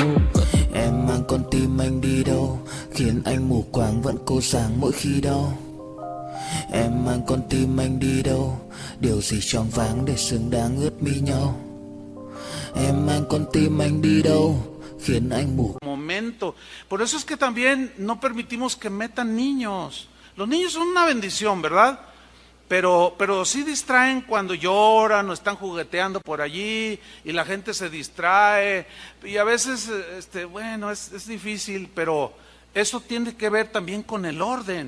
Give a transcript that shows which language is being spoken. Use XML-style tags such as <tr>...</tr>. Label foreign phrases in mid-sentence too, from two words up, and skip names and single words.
<vi>Em mang con tim anh đi đâu, khiến anh mù quáng vẫn cô sáng mỗi khi đau. Em mang con tim anh đi đâu, điều gì choáng váng để xứng đáng ướt mi nhau. Em mang con tim anh đi đâu, khiến anh mù.</vi> <es>Momento. Por eso es que también no permitimos que metan niños. Los niños son una bendición, ¿verdad? Pero sí distraen cuando lloran o están jugueteando por allí y la gente se distrae. Y a veces, bueno, es difícil, pero eso tiene que ver también con el orden.</es>